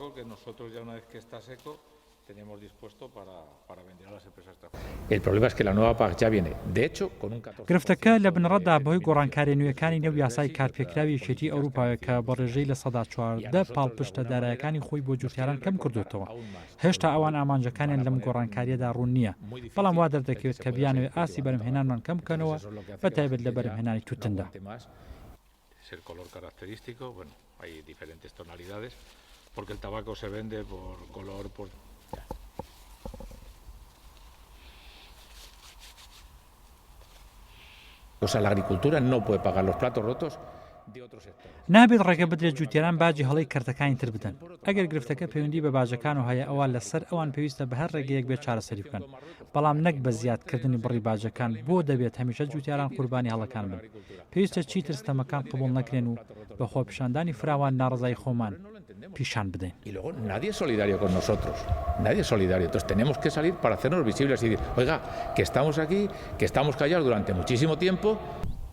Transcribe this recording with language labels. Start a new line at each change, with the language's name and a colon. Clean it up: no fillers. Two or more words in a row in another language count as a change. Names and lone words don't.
Spanish: que nosotros ya una vez que está seco tenemos dispuesto para vender a las empresas extranjeras. El problema es que la nueva PAC ya viene, de hecho, con un 14%.
Central Kurdish: گرفتەکە لە بنڕەتدا بەهۆی گۆڕانکاریە نوێیەکانی نەو یاسای کارپێکراوی یەکێتی ئەوروپایە کە بە ڕێژەی لە سەدا 14 پاڵپشتە داراییەکانی خۆی بۆ جوتیاران کەم کردوتەوە. هێشتا ئەوان ئامانجەکانیان لەم گۆڕانکاریەدا ڕوون نییە، بەڵام وا دەردەکەوێت کە بیانەوێت ئاسی بەرهەمهێنانمان کەم بکەنەوە، بەتایبەت لە بەرهەمهێنانی تووتندا.
Spanish: Es el color característico, bueno, hay diferentes tonalidades, porque el tabaco se vende por color, por... O sea, la agricultura no puede pagar los platos rotos de otros sectores.
Central Kurdish: نابێت ڕێگە بدرێت جوتیاران باجی هەڵەی کەرتەکانی تر بدەن. ئەگەر گرفتەکە پەیوەندی بە باجەکان و هەیە ئەوان لەسەر ئەوان پێویستە بە هەر ڕێگەیەک بێت چارەسەری بکەن، بەڵام نەک بە زیادکردنی بڕی باجەکان. بۆ دەبێت هەمیشە جوتیاران قوربانی هەڵەکان بن. پێویستە چیتر ستەمەکان قبوڵ نەکرێن و بە خۆپیشاندانی فراوان ناڕزای خۆمان پیشان بدەین.
Spanish: Y luego nadie es solidario con nosotros, nadie es solidario. Entonces tenemos que salir para hacernos visibles y decir, oiga, que estamos aquí, que estamos callados durante muchísimo tiempo.